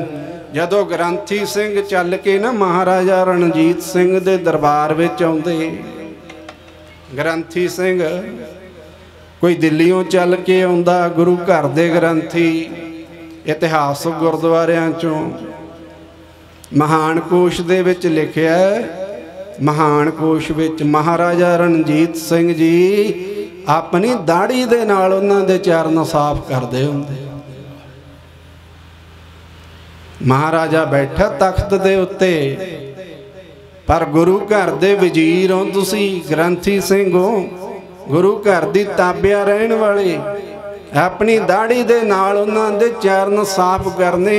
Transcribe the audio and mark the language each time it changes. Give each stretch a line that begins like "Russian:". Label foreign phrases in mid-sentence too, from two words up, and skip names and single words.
Punjabi: ਜਦੋਂ ਗ੍ਰੰਥੀ ਸਿੰਘ ਚੱਲ ਕੇ ਨਾ ਮਹਾਰਾਜਾ ਰਣਜੀਤ ਸਿੰਘ ਦੇ ਦਰਬਾਰ ਵਿੱਚ ਆਉਂਦੇ, ਗ੍ਰੰਥੀ ਸਿੰਘ ਕੋਈ ਦਿੱਲੀੋਂ ਚੱਲ ਕੇ ਆਉਂਦਾ, ਗੁਰੂ ਘਰ ਦੇ ਗ੍ਰੰਥੀ, ਇਤਿਹਾਸਕ ਗੁਰਦੁਆਰਿਆਂ ਚੋਂ, ਮਹਾਨ ਕੋਸ਼ ਦੇ ਵਿੱਚ ਲਿਖਿਆ ਹੈ, ਮਹਾਨ ਕੋਸ਼ ਵਿੱਚ ਮਹਾਰਾਜਾ ਰਣਜੀਤ ਸਿੰਘ ਜੀ ਆਪਣੀ ਦਾੜ੍ਹੀ ਦੇ ਨਾਲ ਉਨ੍ਹਾਂ ਦੇ ਚਰਨ ਸਾਫ਼ ਕਰਦੇ ਹੁੰਦੇ। ਮਹਾਰਾਜਾ ਬੈਠਾ ਤਖ਼ਤ ਦੇ ਉੱਤੇ, ਪਰ ਗੁਰੂ ਘਰ ਦੇ ਵਜ਼ੀਰ ਹੋ ਤੁਸੀ, ਗ੍ਰੰਥੀ ਸਿੰਘ ਹੋ, ਗੁਰੂ ਘਰ ਦੀ ਤਾਬਿਆ ਰਹਿਣ ਵਾਲੇ, ਆਪਣੀ ਦਾੜ੍ਹੀ ਦੇ ਨਾਲ ਉਨ੍ਹਾਂ ਦੇ ਚਰਨ ਸਾਫ਼ ਕਰਨੇ।